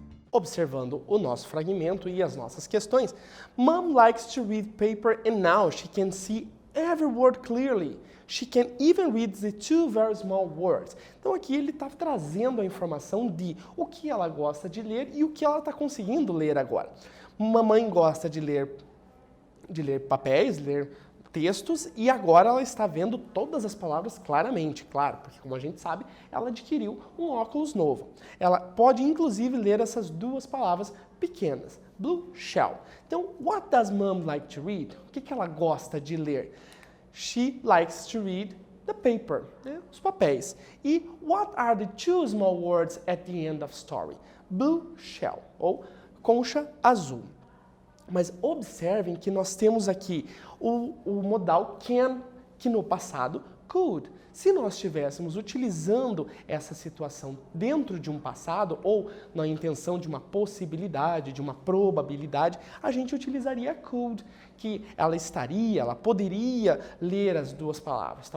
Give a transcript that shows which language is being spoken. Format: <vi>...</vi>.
<pt>Observando o nosso fragmento e as nossas questões,</pt> <en>Mom likes to read paper and now she can see every word clearly. She can even read the two very small words.</en> <pt>Então aqui ele está trazendo a informação de o que ela gosta de ler e o que ela está conseguindo ler agora. Mamãe gosta de ler papéis, ler textos, e agora ela está vendo todas as palavras claramente, claro, porque como a gente sabe, ela adquiriu um óculos novo. Ela pode inclusive ler essas duas palavras pequenas, blue shell.</pt> <en>Então, what does mom like to read?</en> <pt>O que ela gosta de ler?</pt> <en>She likes to read the paper,</en> <pt>né? Os papéis.</pt> <en>E what are the two small words at the end of story?</en> <pt>Blue shell, ou concha azul. Mas observem que nós temos aqui o modal can, que no passado, could. Se nós estivéssemos utilizando essa situação dentro de um passado ou na intenção de uma possibilidade, de uma probabilidade, a gente utilizaria could, que ela poderia ler as duas palavras.</pt>